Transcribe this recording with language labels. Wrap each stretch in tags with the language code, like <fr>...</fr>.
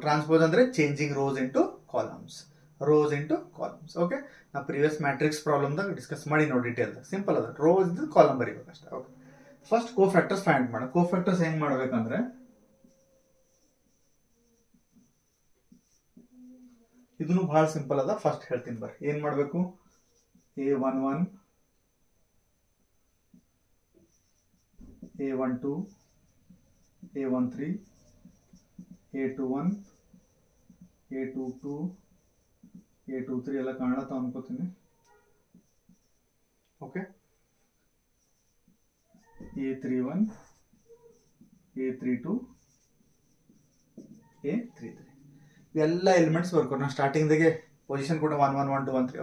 <en>Transpose ಅಂದ್ರೆ changing rows into columns, rows into columns.</en> <kn>Okay, ನಾ previous matrix ಪ್ರಾಬ್ಲಮ್ದಾಗ discuss ಮಾಡಿ ನೋಡಿ ಡಿಟೇಲ್. ಸಿಂಪಲ್ ಅದ, ರೋಸ್ ಇದ್ದು column ಬರೀಬೇಕಷ್ಟೇ. Okay, first cofactors find ಮಾಡ. ಕೋಫ್ಯಾಕ್ಟರ್ಸ್ ಹೆಂಗ್ ಮಾಡ್ಬೇಕಂದ್ರೆ, ಇದನ್ನು ಬಹಳ ಸಿಂಪಲ್ ಅದ. ಫಸ್ಟ್ ಹೇಳ್ತೀನಿ ಬರ್ರಿ. ಏನ್ ಮಾಡ್ಬೇಕು, A11 A12 A13 A21 A22 A23 ಎಲ್ಲ ಕಾಣತ್ತ ಅನ್ಕೋತೀನಿ. ಓಕೆ, A31 A32 A33 ಇವೆಲ್ಲ ಎಲಿಮೆಂಟ್ಸ್ ಬರ್ಕೊಂಡು ನಾವು ಸ್ಟಾರ್ಟಿಂಗ್ದಾಗೆ ಪೊಸಿಷನ್ ಕೂಡ 1 1 1 2 1 3.</kn>